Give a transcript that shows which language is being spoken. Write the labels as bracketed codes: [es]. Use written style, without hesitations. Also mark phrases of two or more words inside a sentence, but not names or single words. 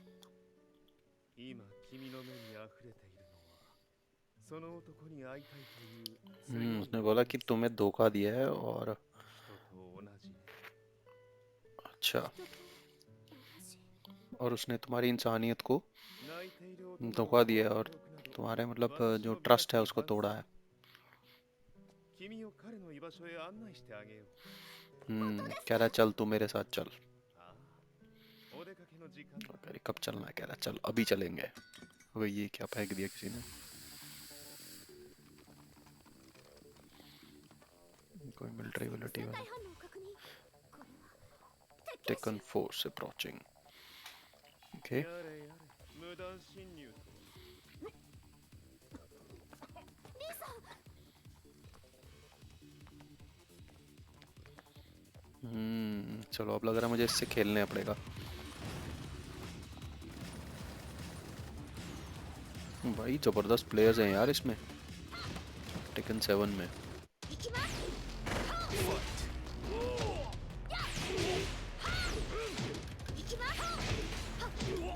[ja] 今君の目に溢れているのはその男に会いたいという [hi] उसने बोला कि तुम्हें धोखा दिया है और [ja] 人と同じ。 [hi] अच्छा, [ja] 人と同じ。 [hi] और उसने तुम्हारी इंसानियत को [ja] 泣いている男 [hi] धोखा दिया है और तुम्हारे मतलब जो ट्रस्ट है उसको तोड़ा है. [ja] 君を彼の居場所へ案内してあげよう。 [hi] कह रहा है चल तू मेरे साथ चल. [ja] ああ、お出かけの時間だ。 [hi] कह रही कब चलना है, कह रहा है चल अभी चलेंगे. अबे ये क्या फेंक दिया किसी ने. कोई मिलिट्री विलिटी [ja] 全 [hi] वाला. [ja] 体反応確認。これは鉄拳 [en] Tekken Force approaching. OK, [ja] やれやれ、無断侵入とは。リーさん。 [hi] चलो अब लग रहा है मुझे इससे खेलने पड़ेगा. भाई जबरदस्त प्लेयर्स हैं यार इसमें. टेकन 7 में. [ja] 行きます。行きます。